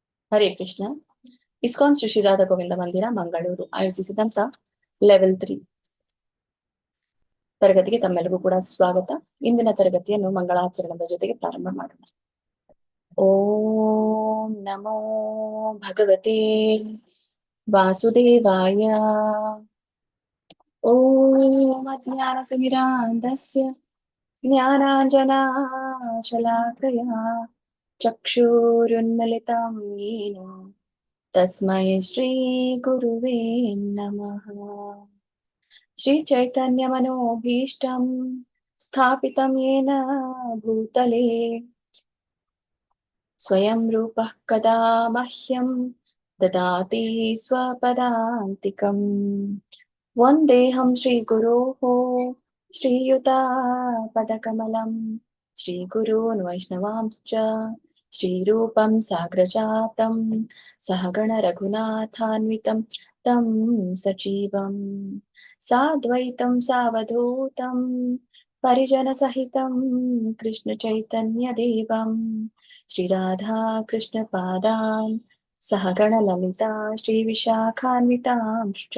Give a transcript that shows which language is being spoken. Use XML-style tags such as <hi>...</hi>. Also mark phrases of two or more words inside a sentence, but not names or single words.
<sa>ಹರೇ ಕೃಷ್ಣ.</sa> <kn>ಇಸ್ಕಾನ್ ಶ್ರೀ ಶ್ರೀ ರಾಧಾ ಗೋವಿಂದ ಮಂದಿರ ಮಂಗಳೂರು ಆಯೋಜಿಸಿದಂತ ಲೆವೆಲ್ 3 ತರಗತಿಗೆ ತಮ್ಮೆಲ್ಲರಿಗೂ ಕೂಡ ಸ್ವಾಗತ. ಇಂದಿನ ತರಗತಿಯನ್ನು ಮಂಗಳಾಚರಣದ ಜೊತೆಗೆ ಪ್ರಾರಂಭ ಮಾಡೋಣ.</kn> <sa>ಓಂ ನಮೋ ಭಗವತೆ ವಾಸುದೇವಾಯ. ಓಂ ಅಜ್ಞಾನತಿಮಿರಾಂಧಸ್ಯ ಜ್ಞಾನಾಂಜನಶಲಾಕಯಾ ಚಕ್ಷುರುನ್ಮಿಲಿತಂ ಯೇನ ತಸ್ಮೈ ಶ್ರೀ ಗುರುವೇ ನಮಃ. ಶ್ರೀ ಚೈತನ್ಯ ಮನೋಭೀಷ್ಟಂ ಸ್ಥಾಪಿತಂ ಯೇನ ಭೂತಲೆ ಸ್ವಯಂ ರೂಪಃ ಕದಾ ಮಹ್ಯಂ ದದಾತಿ ಸ್ವಪದಾಂತಿಕಂ. ವಂದೇಹಂ ಶ್ರೀ ಗುರೋಃ ಶ್ರೀಯುತಾಪದಕಮಲಂ ಶ್ರೀಗುರೂನ್ ವೈಷ್ಣವಾಂಶ್ಚ ಶ್ರೀರೂಪಂ ಸಾಗ್ರಜಾತಂ ಸಹಗಣ ರಘುನಾಥಾನ್ವಿತಂ तं सजीवं साद्वैतं सावधूतं परिजनसहितं कृष्णचैतन्यदेवं श्रीराधा कृष्णपादान् सहगणललिता श्रीविशाखान्वितांश्च.</sa>